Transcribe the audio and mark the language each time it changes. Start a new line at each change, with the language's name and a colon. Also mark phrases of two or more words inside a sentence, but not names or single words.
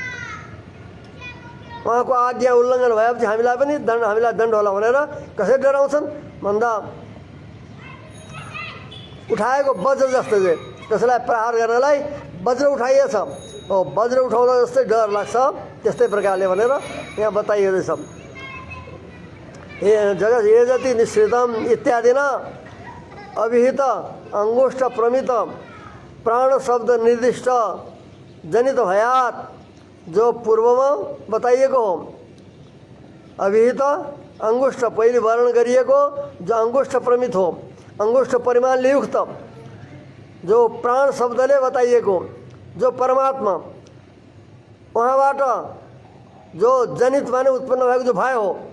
Nepali: उहाँको आज्ञा उल्लङ्घन भएपछि हामीलाई पनि हामीलाई दण्ड होला भनेर कसरी डराउँछन् भन्दा उठाएको वज्र जस्तो चाहिँ कसैलाई प्रहार गर्नलाई वज्र उठाइएछ, वज्र उठाउँदा जस्तै डर लाग्छ, त्यस्तै प्रकारले भनेर यहाँ बताइँदैछ।
Sanskrit: जगत एजति निश्चितम इत्यादि न अभिहित अंगुष्ठ प्रमित प्राण शब्द निर्दिष्ट जनित भयात,
Nepali: जो पूर्वमा बताइएको हो।
Sanskrit: अभिहित अंगुष्ठ
Nepali: पहिले वर्णन गरिएको जो अंगुष्ठ प्रमित हो, अंगुष्ठ परिमाणले युक्त जो प्राण शब्दले बताइएको जो परमात्मा, उहाँबाट जो जनित माने उत्पन्न भएको जो भय हो,